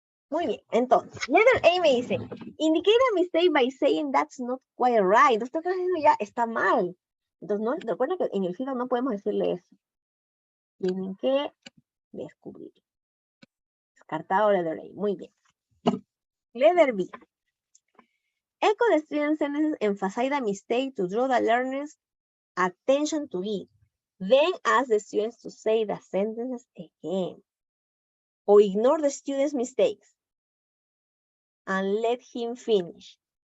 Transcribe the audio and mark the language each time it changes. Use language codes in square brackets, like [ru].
[es] Muy bien, entonces, letter A me dice, [en] indicate a mistake by saying that's not quite right. [es] Entonces, estás diciendo ya está mal. Entonces, no, recuerda que en el feedback no podemos decirle eso. Tienen que descubrir. Descartado letter A, muy bien. [en] Letter B. Echo the student sentences, emphasize the mistake to draw the learner's attention to it. Then ask the students to say the sentences again. Or ignore the student's mistakes and let him finish.